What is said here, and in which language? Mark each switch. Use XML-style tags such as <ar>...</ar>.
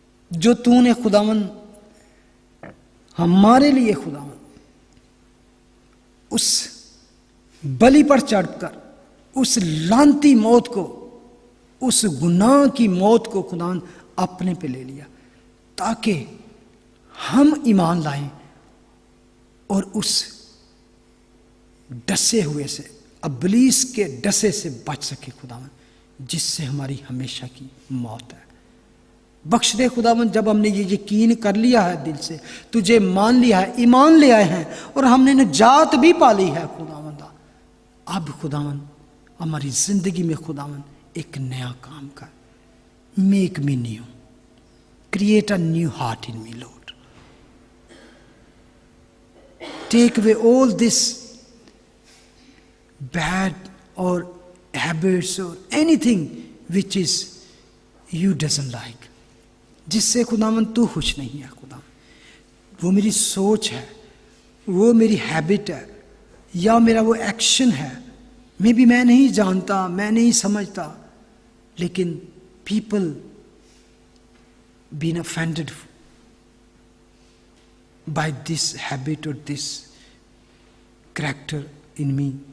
<ur>جو تو نے خداوند ہمارے لیے خداوند اس بلی پر چڑھ کر اس لعنتی موت کو, اس گناہ کی موت کو خداوند اپنے پہ لے لیا تاکہ ہم ایمان لائیں اور اس ڈسے ہوئے سے, ابلیس کے ڈسے سے بچ سکے خداوند, جس سے ہماری ہمیشہ کی موت ہے. بخش دے خداوند جب ہم نے یہ یقین کر لیا ہے دل سے, تجھے مان لیا ہے, ایمان لے آئے ہیں اور ہم نے نجات بھی پالی ہے خداوند, اب خداوند ہماری زندگی میں خداوند ایک نیا کام کر.</ur> <en>Make me new, create a new heart in me lord. Take away all this bad اور habits اور anything which is you doesn't like,</en> <ur>جس سے خداوند تو خوش نہیں ہے خداوند. وہ میری سوچ ہے, وہ میری ہیبٹ ہے, یا میرا وہ ایکشن ہے, میں بھی میں نہیں جانتا, میں نہیں سمجھتا, لیکن</ur> <en>People been offended by this habit اور this character in me.</en>